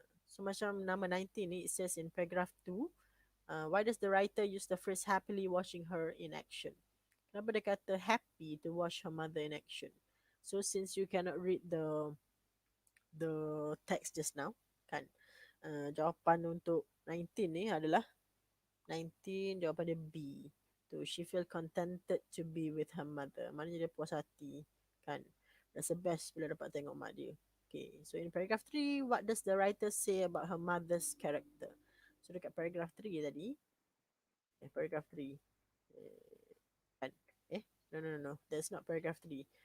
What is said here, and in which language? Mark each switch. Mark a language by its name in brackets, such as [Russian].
[English] So macam number 19 ni, it says in paragraph 2, why does the writer use the phrase happily watching her in action? [Malay] Kenapa dia kata [English] happy to watch her mother in action? So since you cannot read the text just now, kan? [Malay] Jawapan untuk 19 ni adalah 19 jawapan dia B. [English] Tu, she feel contented to be with her mother. [Malay] Maknanya dia puas hati, kan? Rasa best bila dapat tengok mak dia. [English] Okay, so in paragraph 3, what does the writer say about her mother's character? [Malay] So dekat paragraph 3 tadi, [English] paragraph 3. Kan? No. That's not paragraph 3.